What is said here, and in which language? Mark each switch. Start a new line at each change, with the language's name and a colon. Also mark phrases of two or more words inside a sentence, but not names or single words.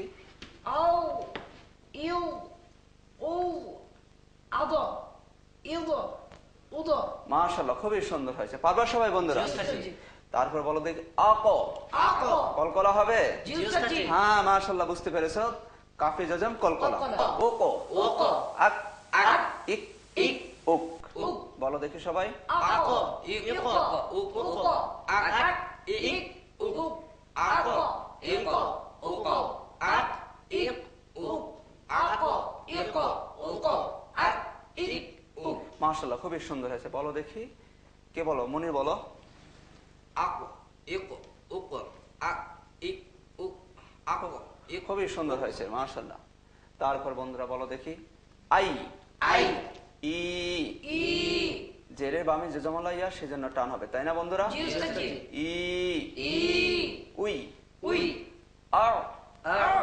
Bangla: আউ ইউ উ আদ ইদ উদ মাশাআল্লাহ, খুবই সুন্দর হয়েছে। পারবা সবাই বন্ধুরা? জি, উস্তাদজি। তারপর বলো দেখি, আক আক কলকলা হবে? জি উস্তাদজি হ্যাঁ মাশাআল্লাহ, বুঝতে পেরেছো। কাফি জজম কলকলা। কলকলা। ওকো ওক আক আক ইক ইক উক উক বলো দেখি সবাই। আক ইক ইক উক উক আক আক ইক উক আক আক ইক উক আক ইক উক আক ইক উক আক ইক উক মাশাআল্লাহ, খুবই সুন্দর হয়েছে। বলো দেখি, কে বলো? মনির বলো। আক ইক উক আক ইক উক আক ইক খুবই সুন্দর হয়েছে মাশাআল্লাহ। তারপর বন্ধুরা বলো দেখি, আই আই ই ই জেরের বামে যে জমলা ইয়া সেজন্য টান হবে তাই না বন্ধুরা? জি উস্তাদজি ই ই উই উই আর আর